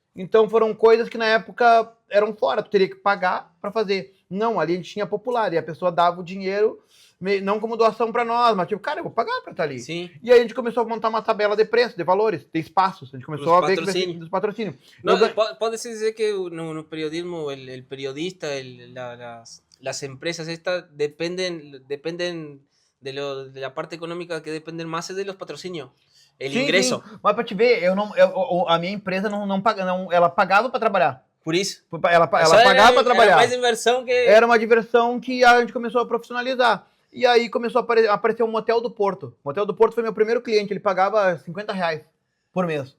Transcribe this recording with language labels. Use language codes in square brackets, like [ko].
[pt] Então foram coisas que na época eram fora, tu teria que pagar para fazer. Não, ali a gente tinha popular, e a pessoa dava o dinheiro, não como doação para nós, mas tipo, cara, eu vou pagar para estar ali. Sim. E aí a gente começou a montar uma tabela de preço, de valores, de espaços, a gente começou a ver dos patrocínios. Pode-se dizer que no [es] periodismo, el periodista, las empresas estas dependen de la parte económica, que dependen más de los patrocinios, el ingreso. [pt] Sim. Mas para te ver, a minha empresa ela pagava para trabalhar. Por isso. Ela pagava para trabalhar. Era mais diversão que... Era uma diversão que a gente começou a profissionalizar. E aí começou a aparecer o Motel do Porto. O Motel do Porto foi meu primeiro cliente, ele pagava R$50 por mês.